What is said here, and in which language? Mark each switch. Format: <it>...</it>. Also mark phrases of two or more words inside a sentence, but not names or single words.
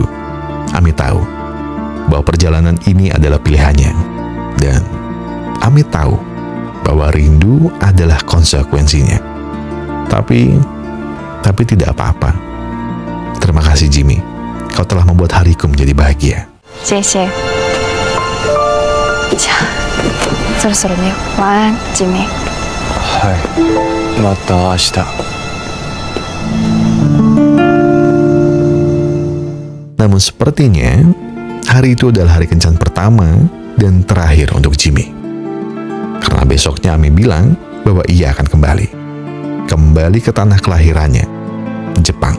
<id>Ami tahu bahwa perjalanan ini adalah pilihannya, dan Ami tahu bahwa rindu adalah konsekuensinya. Tapi tidak apa-apa. Terima kasih Jimmy, kau telah membuat hariku menjadi bahagia.</id> <zh>谢谢。</zh> <ja>じゃあ、そろそろ寝よう。</ja> <zh>晚安、ジミー。</zh> <ja>はい。また明日。</ja> <id>Namun sepertinya hari itu adalah hari kencan pertama dan terakhir untuk Jimmy. Karena besoknya Ami bilang bahwa ia akan kembali ke tanah kelahirannya, Jepang.</id>